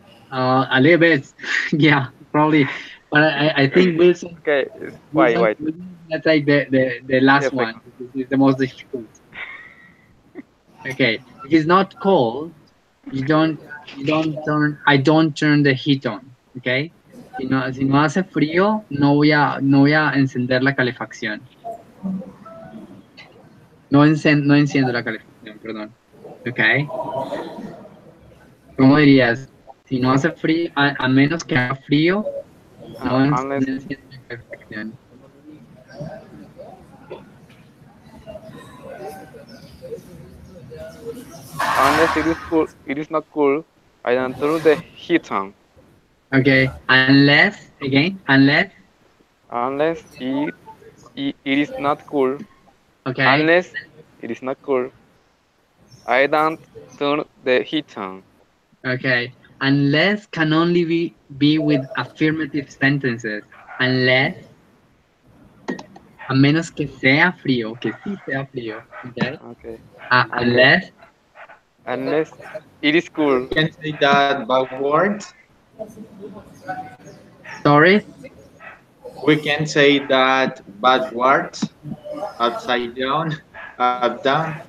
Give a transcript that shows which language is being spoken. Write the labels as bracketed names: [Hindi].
[English] A little bit, yeah, probably. But I think Wilson, Okay, why, why? let's take the last one. second. This is the most difficult. Okay, if it's not cold, you don't turn. I don't turn the heat on. [Spanish] Okay, si no hace frío, no voy a encender la calefacción. No enciendo la calefacción, perdón. Okay, ¿cómo dirías? Si no hace frío, a menos que haga frío, [English] Unless [Spanish] no enciendo la calefacción. [English] unless it is cool, it is not cool. I don't turn the heat on. Okay, unless, again, unless, Unless it is not cool. okay, Unless it is not cool, I don't turn the heat on. okay. Unless can only be with affirmative sentences. [Spanish] Unless, a menos que sea frío, que sí sea frío, okay? [English] Okay. Okay. Unless, Unless it is cool. We can say that backwards. sorry, We can say that backwards, upside down, up down.